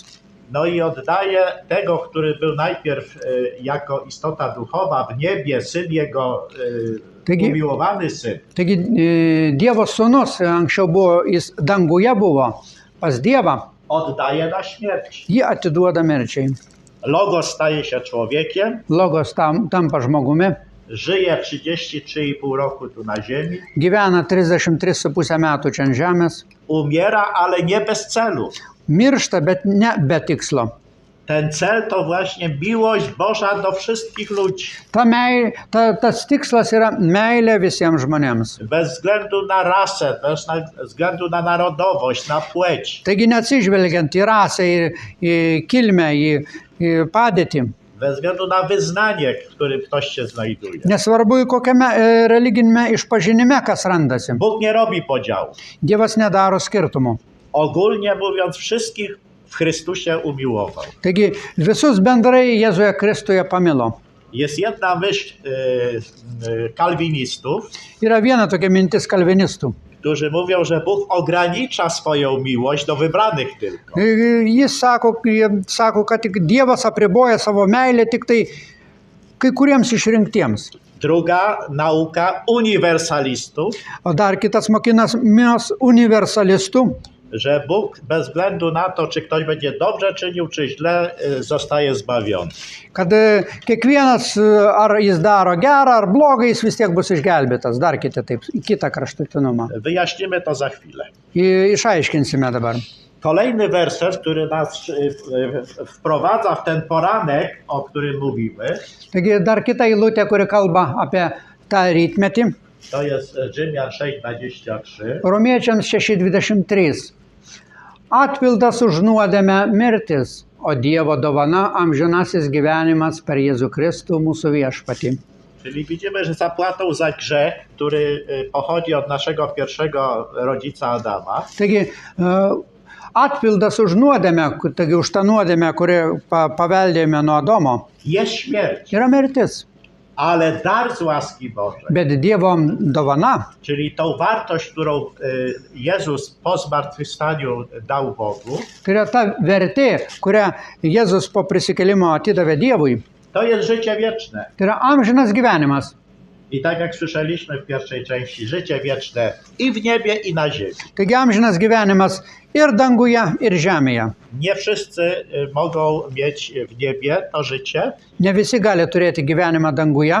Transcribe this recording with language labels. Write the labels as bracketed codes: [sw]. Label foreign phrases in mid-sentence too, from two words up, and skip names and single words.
[pl] No i oddaje tego, który był najpierw jako istota duchowa w niebie, syn jego, umiłowany syn. [lt] Taigi Dievo sūnus anksčiau buvo, jis danguje buvo pas Dievą, [pl] Oddaje na śmierć. [lt] jį atiduoda mirčiai. [pl] Logos staje się człowiekiem, [lt] Logos tampa žmogumi, [pl] żyje 33,5 roku tu na ziemi, [lt] gyvena 33,5 metų čia ant žemės, [pl] umiera, ale nie bez celu. [lt] miršta, bet ne be tikslo. [pl] Ten cel to właśnie miłość Boża do wszystkich ludzi. [lt] Tas tikslas yra meilė visiems žmonėms. [pl] Bez względu na rasę, bez względu na narodowość, na płeć. [lt] Taigi neatsižvelgiant į rasę, į kilmę, į padėtį. [pl] Bez względu na wyznanie, w którym ktoś się znajduje. [lt] Nesvarbu, į kokiame religinėme išpažinime kas randasi. [pl] Bóg nie robi podziału. [lt] Dievas nedaro skirtumų. [pl] Ogólnie mówiąc, wszystkich w Chrystusie umiłował. [lt] Taigi visus bendrai Jėzuje Kristuje pamilo. [pl] Jest jedna myśl kalwinistów, [lt] Yra viena tokia mintis kalvinistų. [pl] którzy mówią, że Bóg ogranicza swoją miłość do wybranych tylko. [lt] Jis sako, kad tik Dievas apriboja savo meilę tik tai kai kuriems išrinktiems. [pl] Druga nauka uniwersalistów, [lt] O dar kitas mokymas universalistų, [pl] że Bóg bez względu na to, czy ktoś będzie dobrze czynił, czy źle, zostaje zbawiony. [lt] kad kiekvienas ar jis daro gerą ar blogą, jis vis tiek bus išgelbėtas. Dar kitą kraštutinumą. [pl] Wyjaśnimy to za chwilę. [lt] Išaiškinsime dabar. [pl] Kolejny werset, który nas wprowadza w ten poranek, o którym mówimy, [lt] Taigi dar kita eilutė, kuri kalba apie tą rytmetį. [pl] to jest Rzymian 6:23. [lt] Romiečiams 6:23. Atpildas už nuodėmę mirtis, o Dievo dovana amžinasis gyvenimas per Jėzų Kristų mūsų viešpatį. [pl] Czyli widzimy, że zapłatą za grzech, który pochodzi od naszego pierwszego rodzica Adama, [lt] Taigi atpildas už nuodėmę, taigi už tą nuodėmę, kurią paveldėjome nuo Adomo, [pl] jest śmierć, [lt] yra mirtis. [pl] ale dar z łaski Bożej, [lt] Bet Dievo dovana, [pl] czyli tą wartość, którą Jezus po zmartwychwstaniu dał Bogu, [lt] tai yra ta vertė, kurią Jėzus po prisikėlimo atidavė Dievui, [pl] to jest życie wieczne. [lt] tai yra amžinas gyvenimas. [pl] I tak jak słyszeliśmy w pierwszej części, życie wieczne i w niebie, i na ziemi. [lt] Taigi amžinas gyvenimas ir danguje, ir žemėje. [pl] Nie wszyscy mogą mieć w niebie to życie, [lt] Ne visi gali turėti gyvenimą danguje,